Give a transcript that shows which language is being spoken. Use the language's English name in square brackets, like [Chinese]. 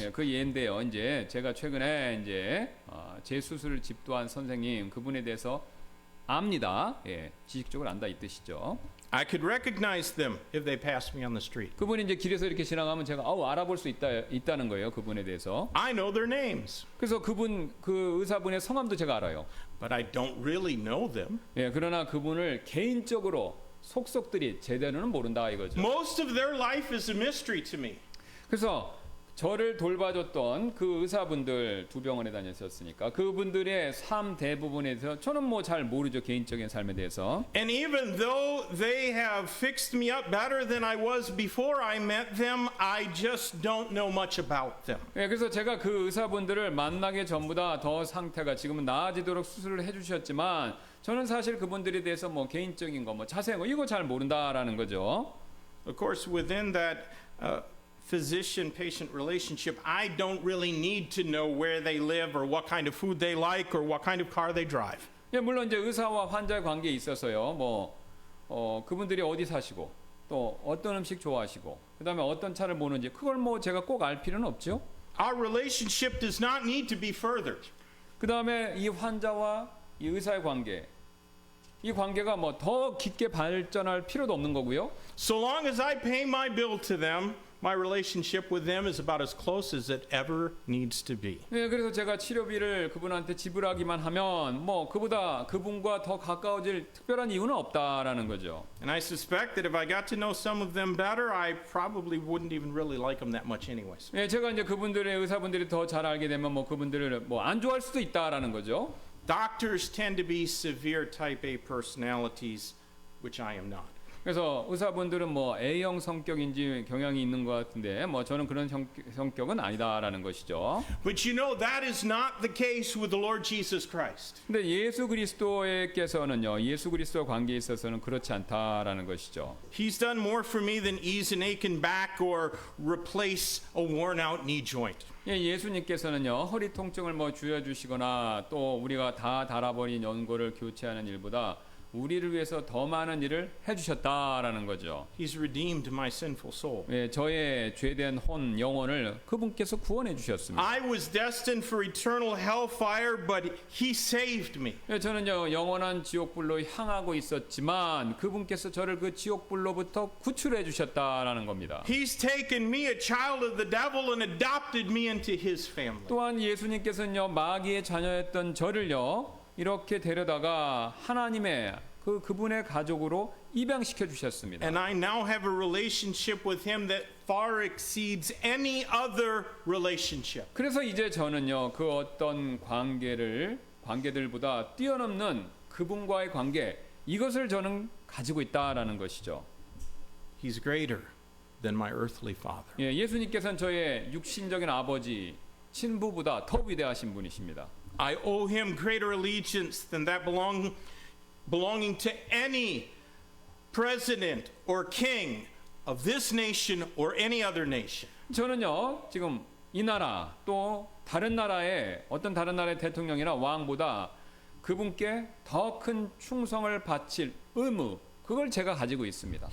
[Korean] 예, 그 예인데요. 이제 제가 최근에 이제 제 수술을 집도한 선생님 그분에 대해서 압니다. 예, 지식적으로 안다 이 뜻이죠. [English] I could recognize them if they passed me on the street. [Korean] 그분이 이제 길에서 이렇게 지나가면 제가 알아볼 수 있다는 거예요. 그분에 대해서. [English] I know their names, [Korean] 그래서 그 의사분의 성함도 제가 알아요. [English] but I don't really know them. [Korean] 예, 그러나 그분을 개인적으로 속속들이 제대로는 모른다 이거죠. [English] Most of their life is a mystery to me. [Korean] 그래서 저를 돌봐줬던 그 의사분들 두 병원에 다녔었으니까 그분들의 삶 대부분에 대해서 저는 뭐 잘 모르죠. 개인적인 삶에 대해서. [English] And even though they have fixed me up better than I was before I met them, I just don't know much about them. [Korean] 예, 그래서 제가 그 의사분들을 만나기 전보다 더 상태가 지금은 나아지도록 수술을 해주셨지만 저는 사실 그분들에 대해서 뭐 개인적인 거, 뭐 자세한 거 이거 잘 모른다라는 거죠. [English] Of course, within that physician-patient relationship, I don't really need to know where they live or what kind of food they like or what kind of car they drive. [Korean] 예, 물론 이제 의사와 환자의 관계에 있어서요. 그분들이 어디 사시고 또 어떤 음식 좋아하시고 그다음에 어떤 차를 모는지 그걸 뭐 제가 꼭 알 필요는 없죠. [English] Our relationship does not need to be furthered. [Korean] 그다음에 이 환자와 이 의사의 관계, 이 관계가 뭐 더 깊게 발전할 필요도 없는 거고요. [English] So long as I pay my bill to them, my relationship with them is about as close as it ever needs to be. [Korean] 네, 그래서 제가 치료비를 그분한테 지불하기만 하면 뭐 그분과 더 가까워질 특별한 이유는 없다라는 거죠. [English] And I suspect that if I got to know some of them better, I probably wouldn't even really like them that much anyways. [Korean] 네, 제가 이제 그분들의 의사분들이 더 잘 알게 되면 뭐 그분들을 뭐 안 좋아할 수도 있다라는 거죠. [English] Doctors tend to be severe type A personalities, which I am not. [Korean] 그래서 의사분들은 뭐 A형 성격인지 경향이 있는 것 같은데 뭐 저는 그런 성격은 아니다라는 것이죠. [English] But you know that is not the case with the Lord Jesus Christ. [Korean] 근데 예수 그리스도께서는요, 예수 그리스도와 관계에 있어서는 그렇지 않다라는 것이죠. [English] He's done more for me than ease an aching back or replace a worn-out knee joint. [Korean] 예, 예수님께서는요 허리 통증을 뭐 줄여주시거나 또 우리가 다 닳아버린 연골을 교체하는 일보다 우리를 위해서 더 많은 일을 해주셨다라는 거죠. [English] He's redeemed my sinful soul. [Korean] 예, 저의 죄된 영혼을 그분께서 구원해 주셨습니다. [English] I was destined for eternal hellfire, but He saved me. [Korean] 예, 저는요 영원한 지옥불로 향하고 있었지만 그분께서 저를 그 지옥불로부터 구출해 주셨다라는 겁니다. [English] He's taken me, a child of the devil, and adopted me into His family. [Korean] 또한 예수님께서는요 마귀의 자녀였던 저를요 이렇게 데려다가 하나님의 그분의 가족으로 입양시켜 주셨습니다. [English] And I now have a relationship with Him that far exceeds any other relationship. [Korean] 그래서 이제 저는요 그 어떤 관계들보다 뛰어넘는 그분과의 관계 이것을 저는 가지고 있다라는 것이죠. [English] He's greater than my earthly father. [Korean] 예, 예수님께서는 저의 육신적인 아버지, 친부보다 더 위대하신 분이십니다. [English] I owe Him greater allegiance than that belonging to any president or king of this nation or any other nation. [Korean] 저는요 지금 이 나라 또 다른 나라의 어떤 다른 나라의 대통령이나 왕보다 그분께 더 큰 충성을 바칠 의무 그걸 제가 가지고 있습니다.